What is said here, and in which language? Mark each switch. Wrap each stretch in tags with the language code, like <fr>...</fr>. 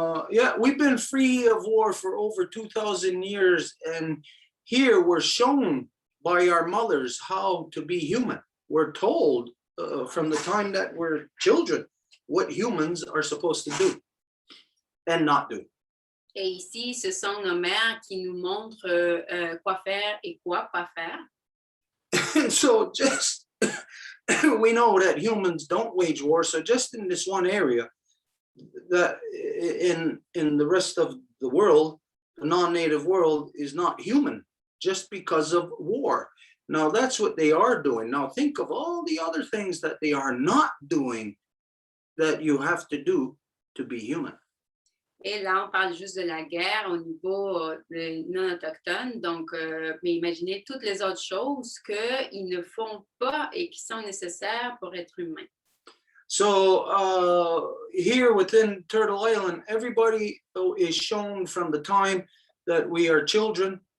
<en>Yeah, we've been free of war for over 2,000 years, and here we're shown by our mothers how to be human. We're told from the time that we're children what humans are supposed to do and not do.</en> <fr>Et ici, ce sont nos mères qui nous montrent quoi faire et quoi pas faire.</fr> <en>And so just, we know that humans don't wage war. So just in this one area, that in the rest of the world, the non-native world is not human just because of war. Now that's what they are doing. Now think of all the other things that they are not doing that you have to do to be human.</en> <fr>Et là, on parle juste de la guerre au niveau des non-autochtones. Donc, mais imaginez toutes les autres choses qu'ils ne font pas et qui sont nécessaires pour être humain.</fr> <en>So here within Turtle Island, everybody is shown from the time that we are children.</en>